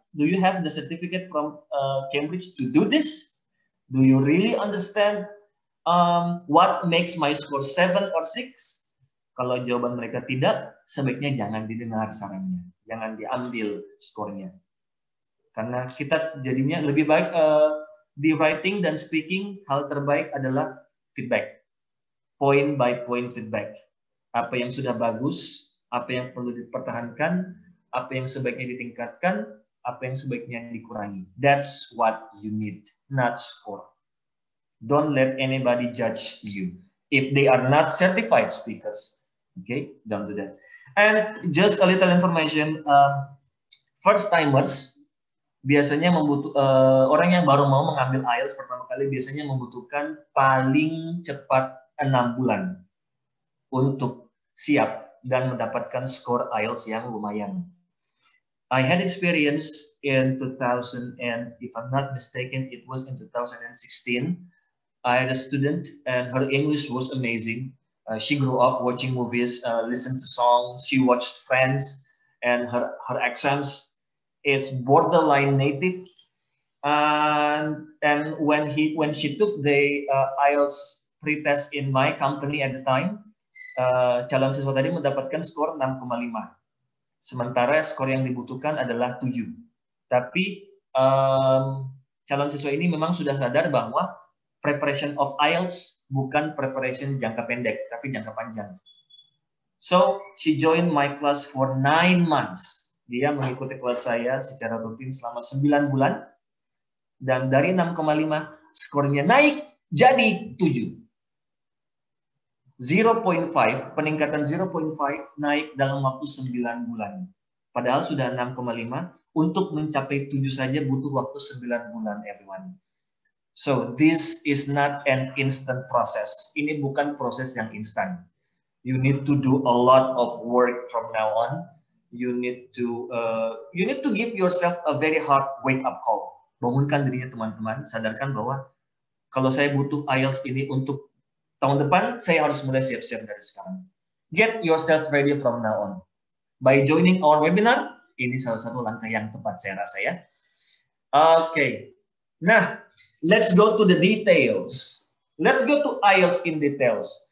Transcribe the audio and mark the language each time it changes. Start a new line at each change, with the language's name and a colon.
English: Do you have the certificate from Cambridge to do this? Do you really understand what makes my score 7 or 6?
Indonesian: Kalau jawaban mereka tidak, sebaiknya jangan didengar sarannya, jangan diambil skornya. Karena kita jadinya lebih baik di writing dan speaking, hal terbaik adalah feedback,
English: point by point feedback.
Indonesian: Apa yang sudah bagus, apa yang perlu dipertahankan, apa yang sebaiknya ditingkatkan, apa yang sebaiknya dikurangi.
English: That's what you need, not score. Don't let anybody judge you. If they are not certified speakers, okay, don't do that. And just a little information, first timers
Indonesian: biasanya orang yang baru mau mengambil IELTS pertama kali biasanya membutuhkan paling cepat 6 bulan untuk siap dan mendapatkan skor IELTS yang lumayan.
English: I had experience in 2000, and if I'm not mistaken, it was in 2016. I had a student and her English was amazing. She grew up watching movies, listened to songs, she watched Friends, and her accents is borderline native. And when she took the IELTS pretest in my company at the time,
Indonesian: calon siswa tadi mendapatkan skor 6,5. Sementara skor yang dibutuhkan adalah 7. Tapi calon siswa ini memang sudah sadar bahwa
English: preparation of IELTS
Indonesian: bukan preparation jangka pendek, tapi jangka panjang.
English: So, she joined my class for 9 months.
Indonesian: Dia mengikuti kelas saya secara rutin selama 9 bulan. Dan dari 6,5, skornya naik jadi 7. 0,5, peningkatan 0,5 naik dalam waktu 9 bulan. Padahal sudah 6,5, untuk mencapai 7 saja butuh waktu 9 bulan, everyone.
English: So, this is not an instant process.
Indonesian: Ini bukan proses yang instan.
English: You need to do a lot of work from now on. You need to give yourself a very hard wake-up call.
Indonesian: Bangunkan dirinya teman-teman, sadarkan bahwa kalau saya butuh IELTS ini untuk tahun depan, saya harus mulai siap-siap dari sekarang.
English: Get yourself ready from now on. By joining our webinar,
Indonesian: ini salah satu langkah yang tepat saya rasa ya. Oke.
English: Nah, let's go to the details. Let's go to IELTS in details.